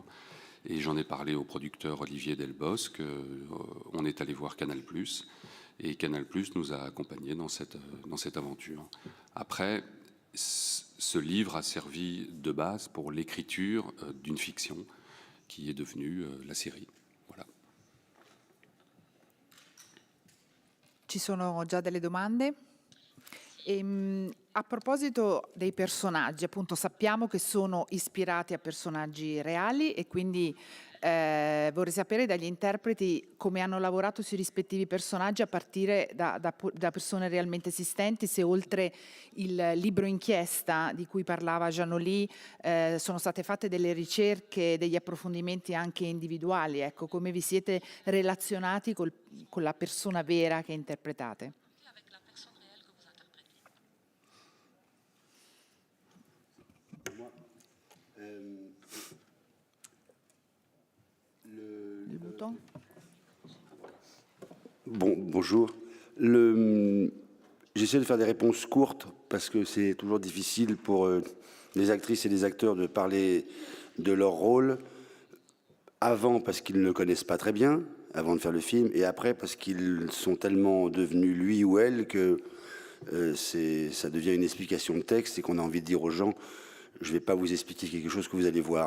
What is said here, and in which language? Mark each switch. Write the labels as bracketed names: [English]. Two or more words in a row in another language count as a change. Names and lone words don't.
[French] Et j'en ai parlé au producteur Olivier Delbosch, on est allé voir Canal+, et Canal+ nous a accompagnés dans cette aventure. Après, ce livre a servi de base pour l'écriture d'une fiction qui est devenue la série. Voilà. [Italian] Ci sono già delle domande? A proposito dei personaggi, appunto sappiamo che sono ispirati a personaggi reali e quindi vorrei sapere dagli interpreti come hanno lavorato sui rispettivi personaggi a partire da persone realmente esistenti, se oltre il libro inchiesta di cui parlava Giannoli sono state fatte delle ricerche, degli approfondimenti anche individuali, ecco, come vi siete relazionati con la persona vera che interpretate. [French] Bonjour. J'essaie de faire des réponses courtes parce que c'est toujours difficile pour les actrices et les acteurs de parler de leur rôle avant parce qu'ils ne le connaissent pas très bien, avant de faire le film, et après parce qu'ils sont tellement devenus lui ou elle que ça devient une explication de texte et qu'on a envie de dire aux gens je ne vais pas vous expliquer quelque chose que vous allez voir.